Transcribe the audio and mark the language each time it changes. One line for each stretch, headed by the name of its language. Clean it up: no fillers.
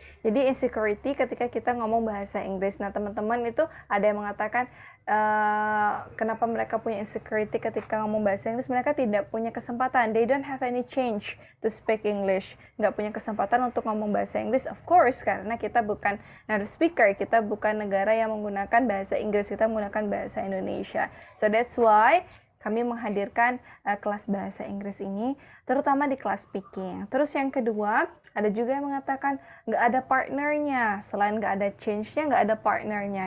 Indonesian: Jadi insecurity ketika kita ngomong bahasa Inggris. Nah, teman-teman itu ada yang mengatakan kenapa mereka punya insecurity ketika ngomong bahasa Inggris. Mereka tidak punya kesempatan.
English: They don't have any change to speak English.
Indonesian: Nggak punya kesempatan untuk ngomong bahasa Inggris, of course, karena kita bukan native speaker. Kita bukan negara yang menggunakan bahasa Inggris. Kita menggunakan bahasa Indonesia.
English: So that's why
Indonesian: kami menghadirkan kelas bahasa Inggris ini, terutama di kelas speaking. Terus yang kedua, ada juga yang mengatakan nggak ada partnernya, selain nggak ada change-nya, nggak ada partnernya.